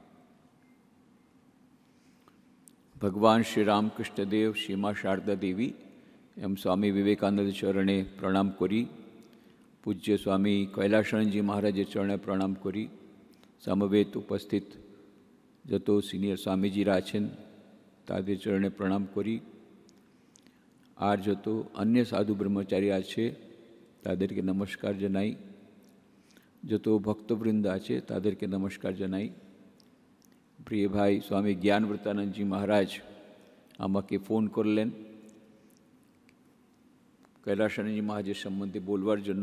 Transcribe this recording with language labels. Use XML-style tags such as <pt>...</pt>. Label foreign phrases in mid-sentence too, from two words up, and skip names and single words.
<bn>ভগবান শ্রী রামকৃষ্ণ দেব শ্রী মা সারদা দেবী এবং স্বামী বিবেকানন্দ চরণে প্রণাম করি, পূজ্য স্বামী কৈলাসানন্দ জি মহারাজ চরণে প্রণাম করি, সমবেত উপস্থিত যত সিনিয়র স্বামীজিরা आছেন তাদের চরণে প্রণাম করি। আর যত অন্য সাধু ব্রহ্মচারী আছে তাদেরকে নমস্কার জানাই, যত ভক্তবৃন্দ আছে তাদেরকে নমস্কার জানাই। প্রিয় ভাই স্বামী জ্ঞানব্রতানন্দজি মহারাজ আমাকে ফোন করলেন কৈলাসানন্দজি মহারাজের সম্বন্ধে বলবার জন্য।</bn>